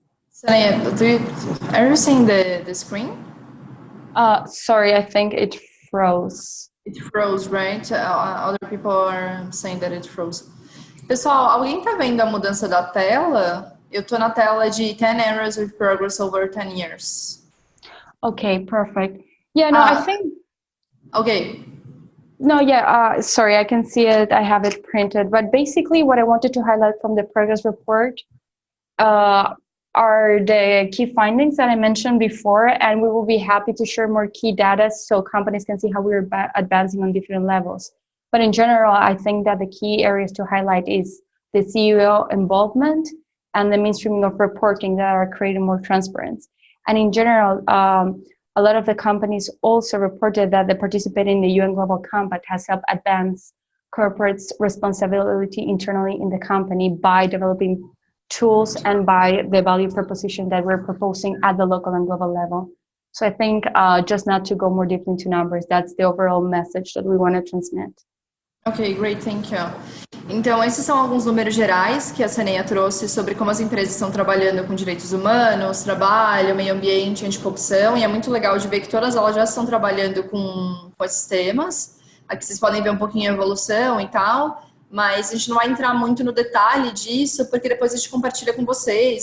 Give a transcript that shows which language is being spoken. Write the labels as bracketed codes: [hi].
[en] Sonia, are you seeing the screen? Sorry, I think it froze. It froze, right? Other people are saying that it froze. [pt] Pessoal, alguém tá vendo a mudança da tela? Eu tô na tela de 10 [en] areas with progress over 10 years. Okay, perfect. Yeah, no, I think... Okay. No, yeah, sorry, I can see it. I have it printed. But basically what I wanted to highlight from the progress report are the key findings that I mentioned before, and we will be happy to share more key data so companies can see how we're advancing on different levels. But in general, I think that the key areas to highlight is the CEO involvement and the mainstreaming of reporting that are creating more transparency. And in general, a lot of the companies also reported that the participating in the UN Global Compact has helped advance corporate responsibility internally in the company by developing tools and by the value proposition that we're proposing at the local and global level. So I think just not to go more deeply into numbers, that's the overall message that we want to transmit. Ok, great, thank you. [pt] Então, esses são alguns números gerais que a Seneia trouxe sobre como as empresas estão trabalhando com direitos humanos, trabalho, meio ambiente, anticorrupção, e é muito legal de ver que todas elas já estão trabalhando com esses temas. Aqui vocês podem ver um pouquinho a evolução e tal, mas a gente não vai entrar muito no detalhe disso, porque depois a gente compartilha com vocês.